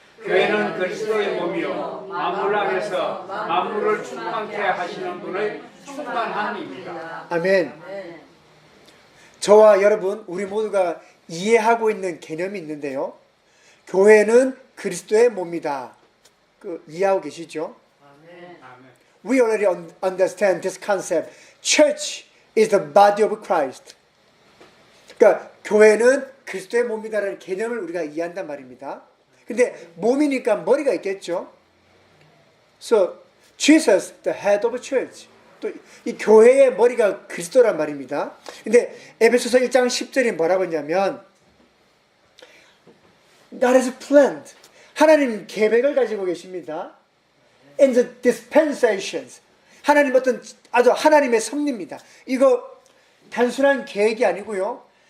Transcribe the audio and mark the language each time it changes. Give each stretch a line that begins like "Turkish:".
Korean: 교회는 그리스도의 몸이요 만물 안에서 만물을 충만케 하시는 분의 충만함입니다. 아멘. 저와 여러분 우리 모두가 이해하고 있는 개념이 있는데요. 교회는 그리스도의 몸이다. 이해하고 계시죠?
English: We already understand this concept. Church is the body of Christ.
Korean: 그러니까 교회는 그리스도의 몸이다라는 개념을 우리가 이해한단 말입니다. 근데 몸이니까 머리가 있겠죠.
English: So Jesus, the head of church.
Korean: 또 이 교회의 머리가 그리스도란 말입니다. 근데 에베소서 1장 10절이 뭐라고 했냐면
English: God has planned.
Korean: 하나님 계획을 가지고 계십니다.
English: In the dispensations.
Korean: 하나님 어떤 아주 하나님의 섭리입니다. 이거 단순한 계획이 아니고요.